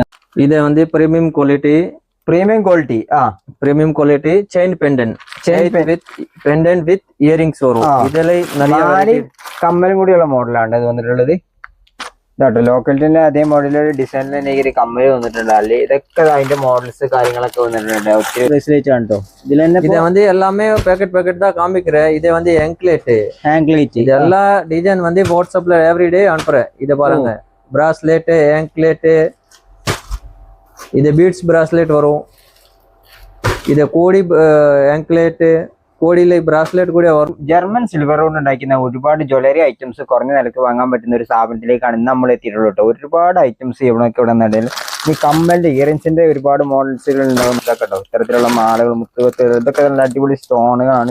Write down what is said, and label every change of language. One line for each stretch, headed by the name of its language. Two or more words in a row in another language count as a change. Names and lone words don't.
Malayalam: ഇത് வந்து
English: premium quality chain pendant with earrings
Malayalam: വരും. ഇതിലെ കമ്മലും കൂടിയുള്ള മോഡലാണ് ഇത് വന്നിട്ടുള്ളത്. ഇതാട്ടോ, ലോക്കലിന്റെ അതേ മോഡലിൽ ഡിസൈനിൽ തന്നെ ഈ കമ്മൽ വന്നിട്ടുണ്ട്. അല്ലെ ഇതൊക്കെ അതിന്റെ മോഡൽസ് കാര്യങ്ങളൊക്കെ വന്നിട്ടുണ്ട്. ഒത്തിരി ഫെസിലിറ്റി ആണ് കേട്ടോ. ഇതിൽ തന്നെ
Tamil: இது வந்து எல்லாமே பேக்கெட் தான் காமிக்கிறேன். இது வந்து ஆங்க்லேட் இது எல்லா டிசைன் வந்து வாட்ஸ்அப்ல எவ்ரிடே அனுப்புறேன். இத பாருங்க,
English: bracelet, anklet,
Tamil: இது
English: beads bracelet
Tamil: வரும். இது கோடி
Malayalam: ആങ്ക്ലേറ്റ്, കോടിയിലെ ബ്രാസ്ലെറ്റ് കൂടി വരും. ജർമ്മൻ സിൽവർ കൊണ്ട് ഉണ്ടാക്കുന്ന ഒരുപാട്
English: jewellery items
Malayalam: കുറഞ്ഞ നിലക്ക് വാങ്ങാൻ പറ്റുന്ന ഒരു സ്ഥാപനത്തിലേക്കാണ് ഇന്ന് നമ്മൾ എത്തിയിട്ടുള്ളൂ കേട്ടോ. ഒരുപാട് ഐറ്റംസ് ഇവിടെയൊക്കെ ഇവിടെ നിന്നുണ്ടെങ്കിൽ ഈ കമ്മലിന്റെ ഇയറിംഗ്സിന്റെ ഒരുപാട് മോഡൽസുകൾ ഉണ്ടാവും. ഇതൊക്കെ കേട്ടോ, ഇത്തരത്തിലുള്ള മാലകൾ, മുത്തുകത്ത്, ഇതൊക്കെ നല്ല അടിപൊളി സ്റ്റോണുകളാണ്.